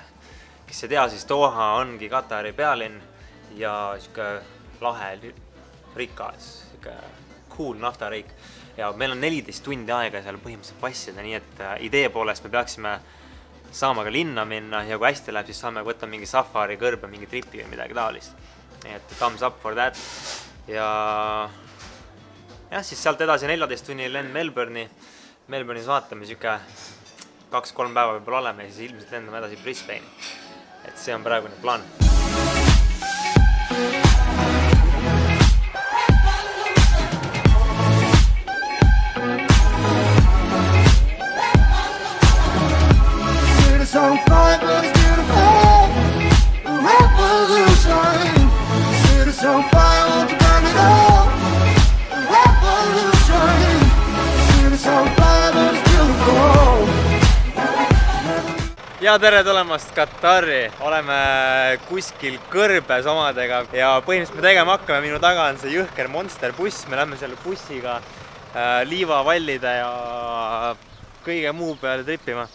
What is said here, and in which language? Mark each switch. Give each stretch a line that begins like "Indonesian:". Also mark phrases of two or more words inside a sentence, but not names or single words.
Estonian: Kes ei tea, siis Doha ongi Qatari pealinn ja lahe, rikas, cool naftariik. Ja meil on 14 tundi aega seal põhimõtteliselt passida, nii et idee poolest me peaksime saama ka linna minna ja kui hästi läheb, siis saame võtta mingi safari kõrbe, mingi tripi või midagi taolist. Nii et
English: thumbs up for that.
Estonian: Ja siis sealt edasi 14 tunni lend Melbourne'is vaatame, 2-3 päeva võib-olla oleme ja siis ilmselt lendame edasi Brisbane'i. Et see on praegune plaan.
English: City's on fire, but it's beautiful. Revolution. City's on fire, won't you burn it up? Revolution. City's on fire, but it's beautiful.
Estonian: Ja tere tulemast Qatari. Oleme kuskil kõrbes omadega ja põhimõtteliselt me tegema hakkame. Minu taga on see jõhker Monster buss. Me lähme selle bussiga liivavallide ja kõige muu peale tripima.